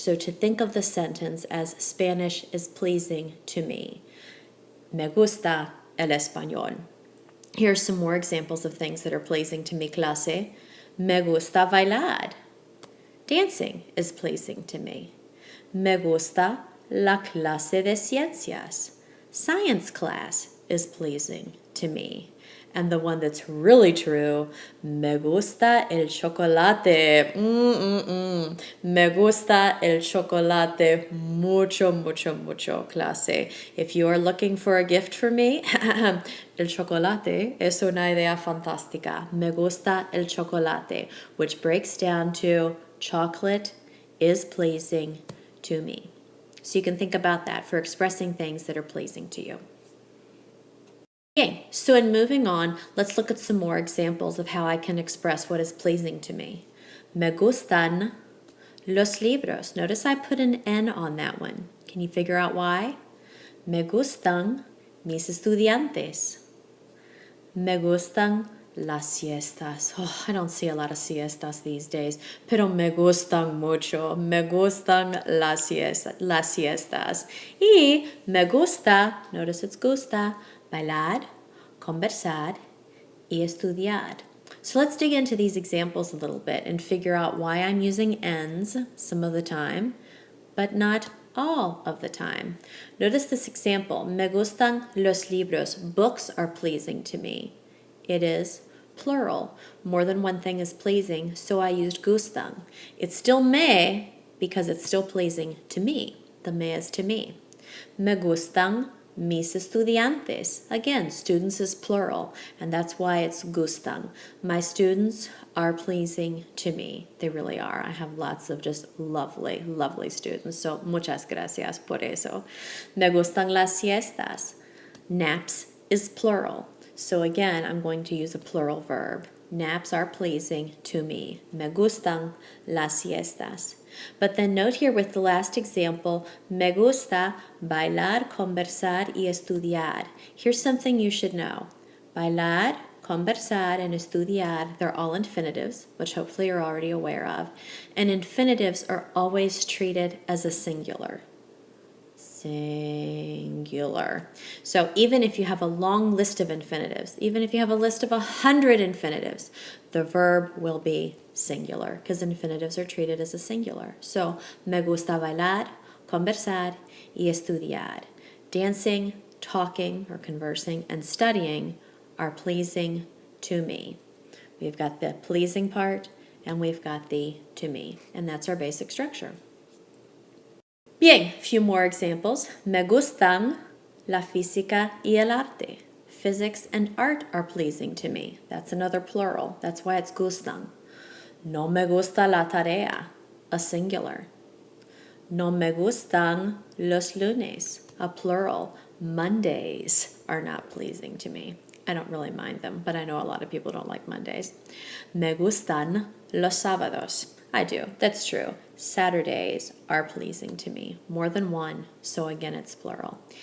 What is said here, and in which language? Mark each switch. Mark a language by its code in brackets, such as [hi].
[en] So to think of the sentence as Spanish is pleasing to me. [es] Me gusta el español. [en] Here are some more examples of things that are pleasing to [es] mi clase. Me gusta bailar. [en] Dancing is pleasing to me. [es] Me gusta la clase de ciencias. [en] Science class is pleasing to me. And the one that's really true, [es] me gusta el chocolate. Me gusta el chocolate mucho, mucho, mucho, clase. [en] If you are looking for a gift for me, [es] el chocolate es una idea fantástica. Me gusta el chocolate, [en] which breaks down to chocolate is pleasing to me. So you can think about that for expressing things that are pleasing to you. Okay, so in moving on, let's look at some more examples of how I can express what is pleasing to me. [es] Me gustan los libros. [en] Notice I put an N on that one. Can you figure out why? [es] Me gustan mis estudiantes. Me gustan las siestas. [en] Oh, I don't see a lot of siestas these days, [es] pero me gustan mucho. Me gustan las siestas. Y me gusta, [en] notice it's [es] gusta, bailar, conversar, y estudiar. [en] So let's dig into these examples a little bit and figure out why I'm using N's some of the time, but not all of the time. Notice this example. [es] Me gustan los libros. [en] Books are pleasing to me. It is plural. More than one thing is pleasing, so I used gustan. It's still me because it's still pleasing to me. The me is to me. [es] Me gustan mis estudiantes. [en] Again, students is plural, and that's why it's gustan. My students are pleasing to me. They really are. I have lots of just lovely, lovely students, so [es] muchas gracias por eso. Me gustan las siestas. [en] Naps is plural. So again, I'm going to use a plural verb. Naps are pleasing to me. [es] Me gustan las siestas. [en] But then note here with the last example, [es] me gusta bailar, conversar y estudiar. [en] Here's something you should know. Bailar, conversar, and estudiar, they're all infinitives, which hopefully you're already aware of. And infinitives are always treated as a singular. Singular. So even if you have a long list of infinitives, even if you have a list of 100 infinitives, the verb will be singular because infinitives are treated as a singular. [es] So, me gusta bailar, conversar y estudiar. [en] Dancing, talking or conversing, and studying are pleasing to me. We've got the pleasing part and we've got the to me, and that's our basic structure. Bien, a few more examples. [es] Me gustan la física y el arte. [en] Physics and art are pleasing to me. That's another plural. That's why it's gustan. [es] No me gusta la tarea, [en] a singular. [es] No me gustan los lunes, [en] a plural. Mondays are not pleasing to me. I don't really mind them, but I know a lot of people don't like Mondays. [es] Me gustan los sábados. [en] I do, that's true. Saturdays are pleasing to me, more than one, so again it's plural.